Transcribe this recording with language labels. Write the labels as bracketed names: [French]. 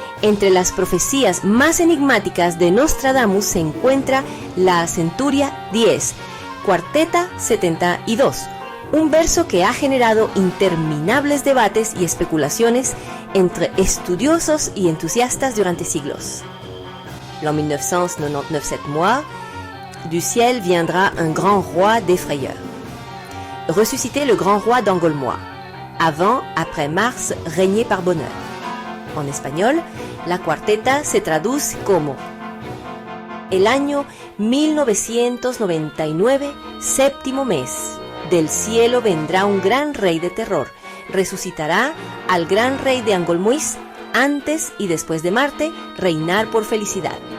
[Spanish] Entre las profecías más enigmáticas de Nostradamus se encuentra la Centuria 10, cuarteta 72, un verso que ha generado interminables debates y especulaciones entre estudiosos y entusiastas durante siglos. [French] En 1999 mois, du ciel viendra un grand roi des frayeurs. Ressusciter le grand roi d'Angolmois. Avant, après Mars, régner par bonheur. [Spanish] En español, la cuarteta se traduce como: el año 1999, séptimo mes. Del cielo vendrá un gran rey de terror. Resucitará al gran rey de Angolmois, antes y después de Marte, reinar por felicidad.